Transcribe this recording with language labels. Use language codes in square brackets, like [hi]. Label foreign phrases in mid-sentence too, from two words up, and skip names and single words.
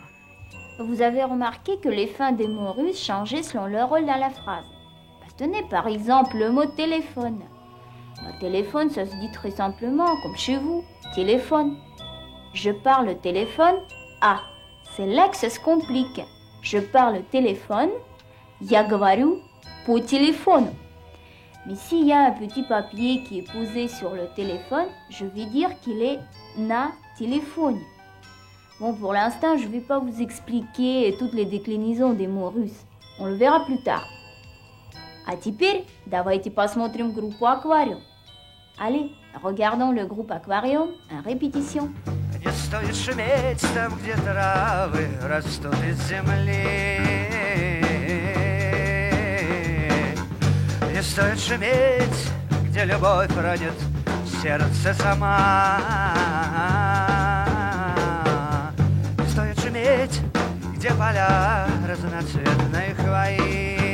[fr] Vous avez remarqué que les fins des mots russes changeaient selon leur rôle dans la phrase. Tenez par exemple le mot téléphone. Le téléphone, ça se dit très simplement, comme chez vous, téléphone. Je parle téléphone, ah, c'est là que ça se complique. Je parle téléphone, [ru] я говорю по телефону. [fr] Mais s'il y a un petit papier qui est posé sur le téléphone, je vais dire qu'il est [ru] на телефоне. [fr] Bon, pour l'instant, je ne vais pas vous expliquer toutes les déclinaisons des mots russes. On le verra plus tard. [ru] А теперь давайте посмотрим группу «Аквариум». [fr] Allez, regardons le groupe Aquarium en répétition. [ru] Не стоит шуметь там, где травы растут из земли. Не стоит шуметь, где любовь родит сердце сама. Не стоит шуметь, где поля разноцветной хвои.